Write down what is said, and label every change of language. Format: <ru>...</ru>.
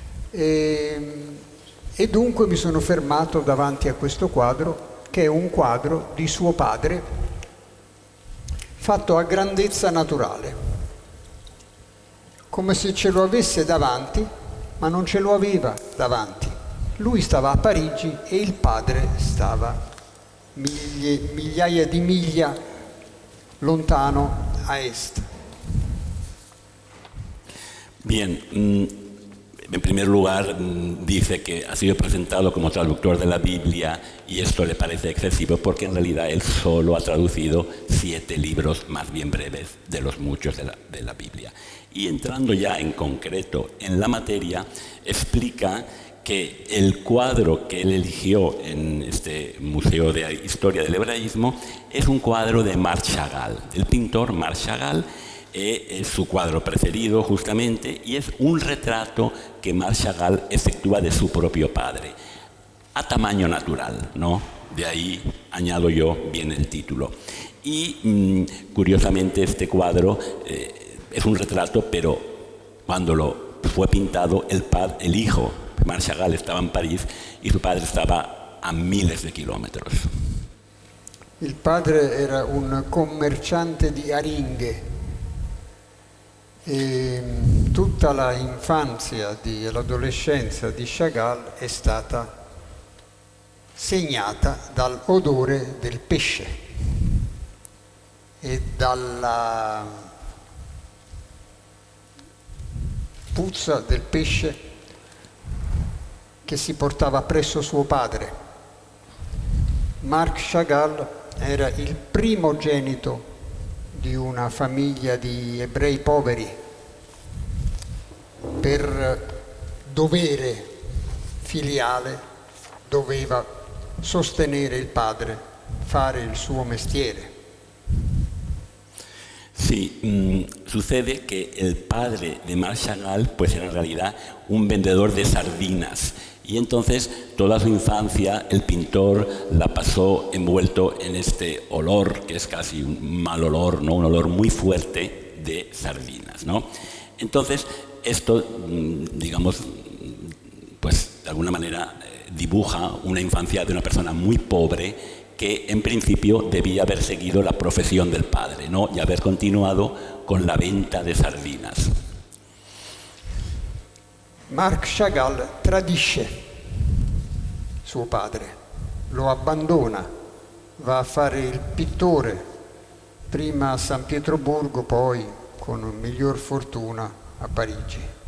<it>E dunque mi sono fermato davanti a questo quadro, che è un quadro di suo padre, fatto a grandezza naturale, come se ce lo avesse davanti, ma non ce lo aveva davanti. Lui stava a Parigi e il padre stava migliaia di miglia lontano a est.</it> <es>Bien, en primer lugar dice que ha sido presentado como traductor de la Biblia y esto le parece excesivo porque en realidad él solo ha traducido 7 libros más bien breves de los muchos de la Biblia. Y entrando ya en concreto en la materia, explica que el cuadro que él eligió en este Museo de Historia del Hebraísmo es un cuadro de Marc Chagall, del pintor Marc Chagall. Es su cuadro preferido justamente y es un retrato que Marc Chagall efectúa de su propio padre, a tamaño natural, ¿no? De ahí, añado yo, viene el título. Y curiosamente este cuadro es un retrato, pero cuando lo fue pintado el hijo, Marc Chagall, estaba en París y su padre estaba a miles de kilómetros.</es> <it>Il padre era un commerciante di aringhe. E tutta la infanzia e l'adolescenza di Chagall è stata segnata dall'odore del pesce e dalla puzza del pesce che si portava presso suo padre. Marc Chagall era il primogenito di una famiglia di ebrei poveri. Per dovere filiale doveva sostenere il padre, fare il suo mestiere.</it> <es>Sí, sucede que el padre de Marc Chagall pues era en realidad un vendedor de sardinas y entonces toda su infancia el pintor la pasó envuelto en este olor que es casi un mal olor, ¿no? Un olor muy fuerte de sardinas, ¿no? Entonces esto, digamos, pues de alguna manera dibuja una infancia de una persona muy pobre que en principio debía haber seguido la profesión del padre, ¿no? Y haber continuado con la venta de sardinas.</es> <it>Marc Chagall tradisce suo padre, lo abbandona, va a fare il pittore, prima a San Pietroburgo, poi con miglior fortuna a Parigi.</it>